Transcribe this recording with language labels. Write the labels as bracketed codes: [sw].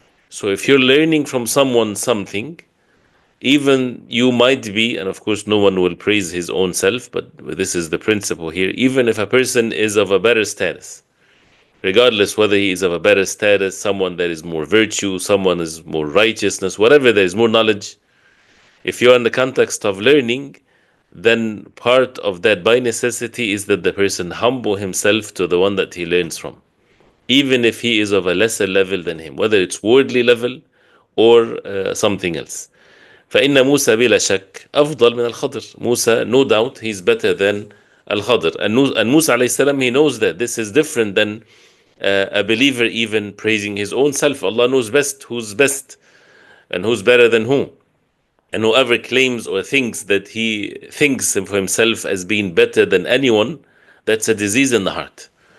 [en] So if you're learning from someone something, even you might be, and of course no one will praise his own self, but this is the principle here, even if a person is of a better status, regardless whether he is of a better status, someone that is more virtue, someone is more righteousness, whatever, there is more knowledge, if you're in the context of learning, then part of that by necessity is that the person humble himself to the one that he learns from, even if he is of a lesser level than him, whether it's worldly level or something else. [ar] فإن موسى بلا شك أفضل من الخضر. [en] Musa, no doubt, he's better than Al-Khadr. And Musa alayhi salam, he knows that this is different than a believer even praising his own self. Allah knows best who's best and who's better than who. And whoever claims or thinks that he thinks of himself as being better than anyone, that's a disease in the heart.